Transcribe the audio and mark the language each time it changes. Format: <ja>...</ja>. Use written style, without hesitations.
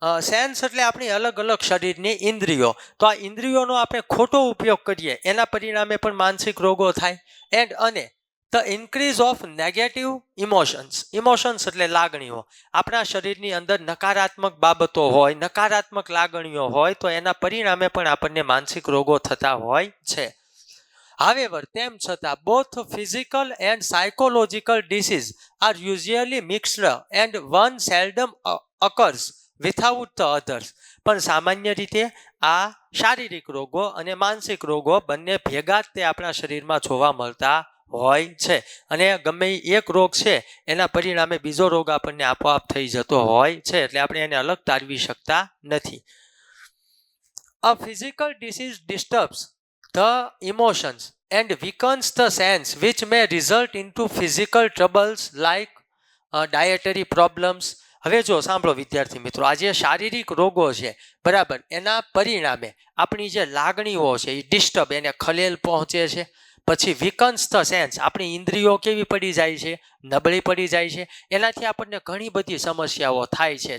<gu>Sense એટલે આપણી અલગ અલગ શરીરની ઇન્દ્રિયો. તો આ ઇન્દ્રિયોનો આપણે ખોટો ઉપયોગ કરીએ એના પરિણામે પણ માનસિક રોગો થાય.</gu> <en>અને the increase of negative emotions.</en> <gu>Emotions એટલે લાગણીઓ. આપણા શરીરની અંદર નકારાત્મક બાબતો હોય, નકારાત્મક લાગણીઓ હોય તો એના પરિણામે પણ આપણને માનસિક રોગો થતા હોય છે.</gu> <en>However,</en> <gu>તેમ છતાં</gu> <en>both physical and psychological disease are usually mixed and one seldom occurs without the others.</en> <gu>પણ સામાન્ય રીતે આ શારીરિક રોગો અને માનસિક રોગો બંને ભેગા જ તે આપણા શરીરમાં જોવા મળતા હોય છે. અને ગમે એક રોગ છે એના પરિણામે બીજો રોગ આપણને આપોઆપ થઈ જતો હોય છે. એટલે આપણે એને અલગ તારવી શકતા નથી.</gu> <en>A physical disease disturbs the emotions and weakens the sense, which may result into physical troubles like dietary problems.</en> <gu>હવે જો સાંભળો વિદ્યાર્થી મિત્રો, આ જે શારીરિક રોગો છે, બરાબર, એના પરિણામે આપણી જે લાગણીઓ છે એ ડિસ્ટર્બ, એને ખલેલ પહોંચે છે. પછી</gu> <en>weakens the sense,</en> <gu>આપણી ઇન્દ્રિયો કેવી પડી જાય છે? નબળી પડી જાય છે. એનાથી આપણને ઘણી બધી સમસ્યાઓ થાય છે.</gu>